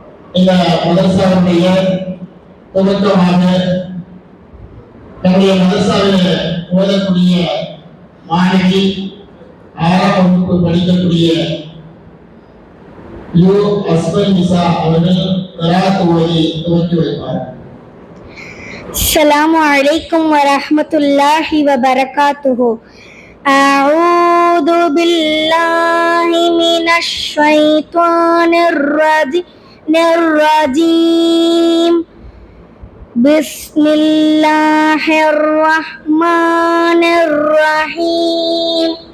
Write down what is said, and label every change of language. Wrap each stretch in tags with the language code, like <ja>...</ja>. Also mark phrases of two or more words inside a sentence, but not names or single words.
<ta>இந்த மதரசாவுடைய துவக்கமாக நம்முடைய மதரசாவில் ஓதக்கூடிய மாணவி 6ஆம் வகுப்பு படிக்கக்கூடிய யு அஸ்மல் நிசா அவர்கள் கராத் ஓதி துவக்கி வைப்பார்.</ta> <ar>السلام عليكم ورحمة الله وبركاته. أعوذ بالله من الشيطان الرجيم. بسم الله الرحمن الرحيم.</ar>